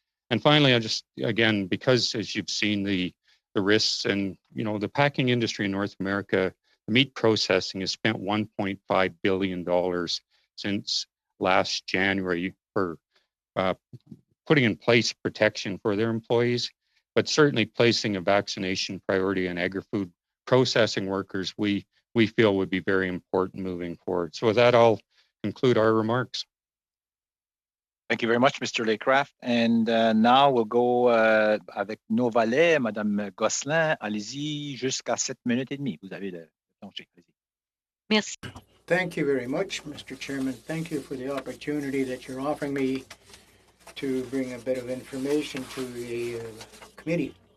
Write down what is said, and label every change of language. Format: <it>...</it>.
<en>And finally, I just, again, because as you've seen the risks and, the packing industry in North America, the meat processing has spent $1.5 billion since last January for putting in place protection for their employees, but certainly placing a vaccination priority on agri-food processing workers, we feel would be very important moving forward. So with that, I'll conclude our remarks. Thank you very much, Mr. Laycraft. And now we'll go</en> <fr>avec nos valets. Madame Gosselin, allez-y jusqu'à 7 minutes et demie. Vous avez le plancher. Merci.</fr> <en>Thank you very much, Mr. Chairman. Thank you for the opportunity that you're offering me to bring a bit of information to the committee.</en>